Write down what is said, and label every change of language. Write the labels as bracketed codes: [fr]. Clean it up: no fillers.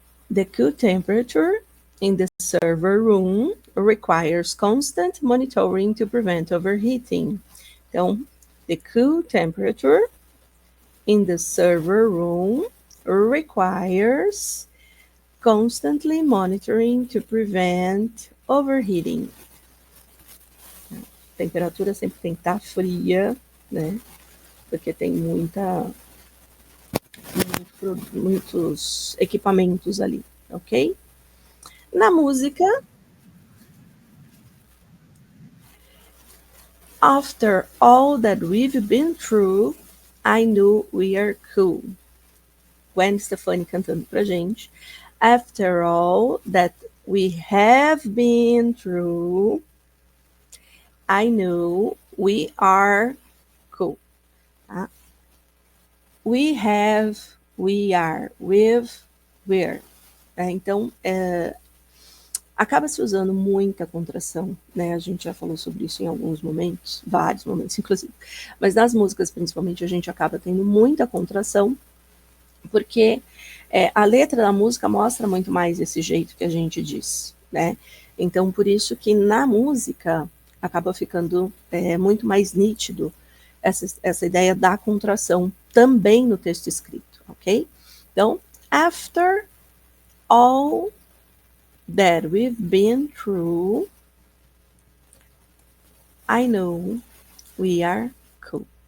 [en] The Q temperature in the server room requires constant monitoring to prevent overheating. Então, the Q temperature in the server room requires constantly monitoring to prevent overheating. [pt] A temperatura sempre tem que estar fria, né? Porque tem muitos equipamentos ali, ok? Na música, [en] after all that we've been through, I knew we are cool. Gwen Stefani [pt] cantando pra gente. [en] After all that we have been through, I knew we are cool. Tá? We have, we are, we've, we're. [pt] Então, acaba se usando muita contração, né? A gente já falou sobre isso em alguns momentos, vários momentos, inclusive. Mas nas músicas, principalmente, a gente acaba tendo muita contração, porque a letra da música mostra muito mais esse jeito que a gente diz, né? Então, por isso que na música acaba ficando muito mais nítido essa ideia da contração também no texto escrito, ok? [en] Então, after all that we've been through, I know we are cool.